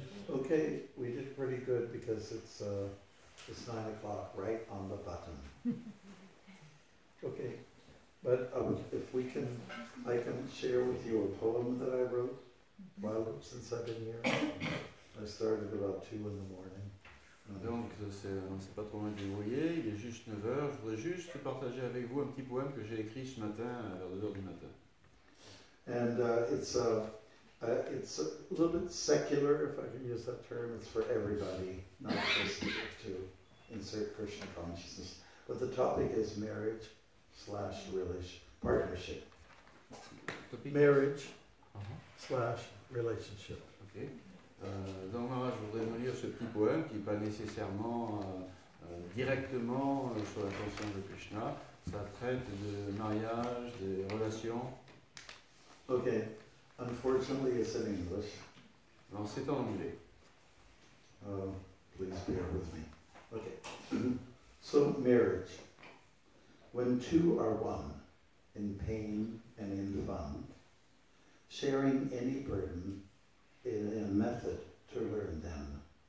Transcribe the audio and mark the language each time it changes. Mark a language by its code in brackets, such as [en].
[en] Okay, we did pretty good because it's 9 o'clock, right on the button. Okay, but if we can, I can share with you a poem that I wrote since I've been here. I started about 2 in the morning. [fr] Donc, c'est pas trop loin de vous voyez, il est juste 9h. Je voudrais juste partager avec vous un petit poème que j'ai écrit ce matin vers 2h du matin. [en] And it's a little bit secular, if I can use that term. It's for everybody, not just to insert Krishna consciousness. But the topic is marriage / partnership. Marriage / relationship. Okay. [fr] Donc Maharaja, je voudrais nous lire ce petit poème qui n'est pas nécessairement directement sur la conscience de Krishna. Ça traite de mariage, des relations. [en] Okay, unfortunately it's in English. [fr] Non, c'est en anglais. [en] Please bear with me. Okay. So marriage. When two are one, in pain and in fun, sharing any burden, in a method to learn them.